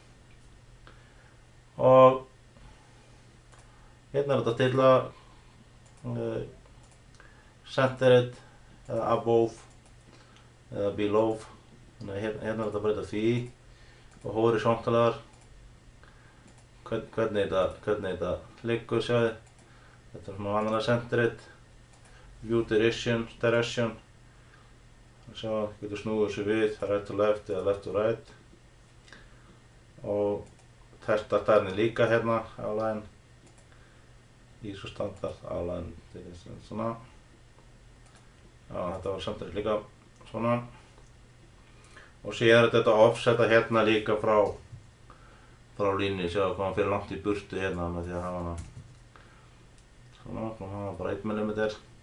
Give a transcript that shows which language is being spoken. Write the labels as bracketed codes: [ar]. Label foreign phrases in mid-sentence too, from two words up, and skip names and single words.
[is] Og hérna er þetta til að centered eða above eða below, þannig að hérna er þetta að breyta því. Og horisontalar, hvernig þetta liggur, sjáðu. Þetta er svona vanlega centered. [en] View direction, [is] sjá, getur snúið þessu við, [en] right to left eða left to right. [is] Og textastæðin líka hérna, [en] outline, ISO standard, outline, [is] svona. Já, þetta var samtidig líka svona. Og síðan er þetta offseta hérna líka frá línni, sjá hvað hann fyrir langt í burtu hérna með því að hafa hana. Svona, hafa bara 1 mm.